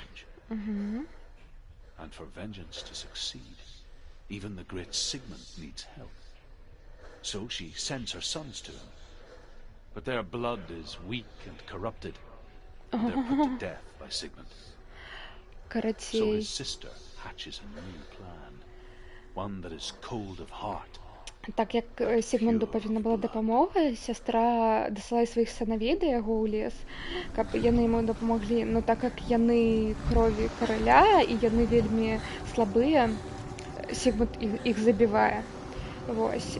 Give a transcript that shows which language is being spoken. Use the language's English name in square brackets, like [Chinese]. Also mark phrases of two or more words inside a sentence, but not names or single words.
[English] And for vengeance to succeed, even the great Sigmund needs help. So she sends her sons to him. But their blood is weak and corrupted. And they're put to death by Sigmund. So his sister hatches a new plan, one that is cold of heart. [Belarusian] Так як Сігмунду павінна была дапамога, сястра дасылае сваіх сыновей да яго ў лес, каб яны яму дапамаглі. Но так як яны крові караля і яны вельмі слабыя, Сігмунд іх забівае. Вось.